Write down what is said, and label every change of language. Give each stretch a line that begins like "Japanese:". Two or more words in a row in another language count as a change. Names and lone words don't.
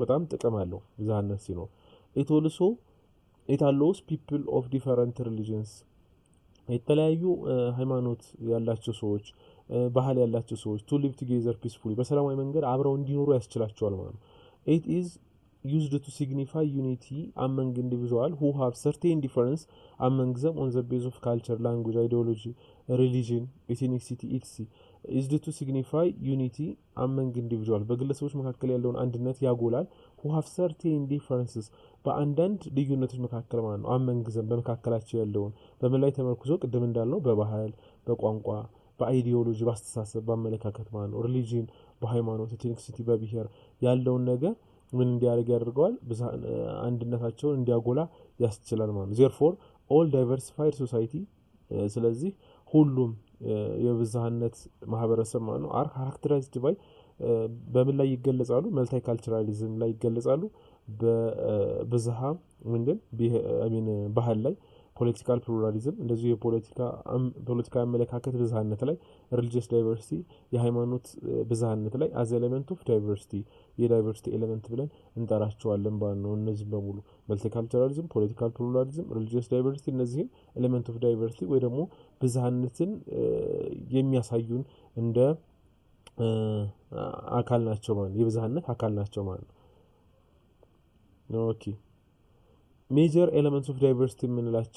English: በጣም ጥቅም አለው ብዝሃነት ሲኖር። it allows people of different religions
Amharic: የተለያዩ ሃይማኖት ያላቸው ሰዎች ባህል ያላቸው ሰዎች
English: to live together peacefully
Amharic: በሰላማዊ መንገድ አብረው እንዲኖሩ ያስችላቸዋል ማለት ነው።
English: it is used to signify unity among individuals who have certain difference among them on the basis of culture, language, ideology, religion, ethnicity, etc. Used to signify unity among individuals
Amharic: በግለሰቦች መካከል ያለውን አንድነት ያጎላል።
English: who have certain differences
Amharic: በአንዳንድ ልዩነቶች መካከል ማለት ነው።
English: among them
Amharic: በመካከላቸው ያለውን በምን ላይ ተመርኩዞ ቅድም እንዳልነው በባህል፣ በቋንቋ፣ በአይዲዮሎጂ፣ በአስተሳሰብ፣ በአመለካከት ማለት ነው። ሪሊጂን በሃይማኖት፣ ethnicity በብሔር ያለውን ነገር ምን እንዲያደርግ ያደርገዋል አንድነታቸውን እንዲያጎላ ያስችላል ማለት ነው።
English: therefore all diversified society
Amharic: ስለዚህ ሁሉም የብዝሃነት ማህበረሰብ ማለት ነው
English: are characterized by
Amharic: በምን ላይ ይገለጻሉ መልቲካልቸራሊዝም ላይ ይገለጻሉ በብዝሃ ምንድን ባህል ላይ
English: political pluralism
Amharic: እንደዚህ የፖለቲካ አመለካከት ብዝሃነት ላይ
English: religious diversity
Amharic: የሃይማኖት ብዝሃነት ላይ
English: as element of diversity
Amharic: የዳይቨርሲቲ ኤሌመንት ብለን እንጠራቸዋለን ማለት ነው። እነዚህ በሙሉ
English: multiculturalism political pluralism religious diversity
Amharic: እነዚህም
English: element of diversity
Amharic: ወይ ደግሞ ብዝሃነትን የሚያሳዩን እንደ አካል ናቸው ማለት ነው። የብዝሃነት አካል ናቸው ማለት ነው።
English: okay major elements of diversity
Amharic: የምንላቸው